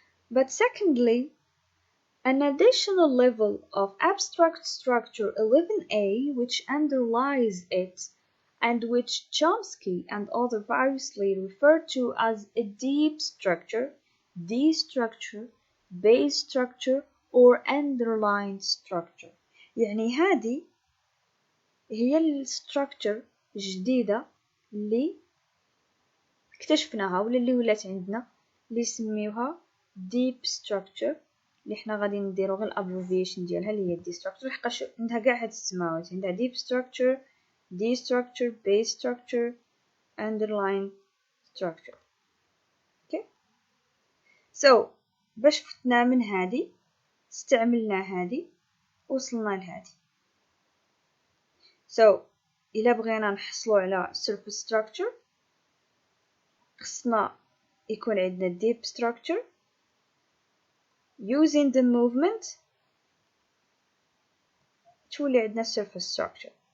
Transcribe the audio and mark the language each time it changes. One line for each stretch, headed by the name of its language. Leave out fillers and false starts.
English: But secondly, an additional level of abstract structure 11a which underlies it and which Chomsky and others variously refer to as a deep structure, D structure, base structure or underlying structure.
Arabic: يعني هذه هي الستراكشر الجديدة اللي اكتشفناها ولا اللي ولات عندنا اللي يسميوها deep structure، اللي حنا غادي نديرو غير الابريفيشن ديالها اللي هي دي structure، لحقاش عندها كاع هاد السماوات، عندها
English: deep structure، D structure، base structure، underlying structure. okay so
Arabic: باش فتنا من هادي استعملنا هادي وصلنا لهادي. so إلا بغينا نحصلو على surface structure خصنا يكون عندنا deep structure
English: using the movement
Arabic: تولي عندنا surface structure.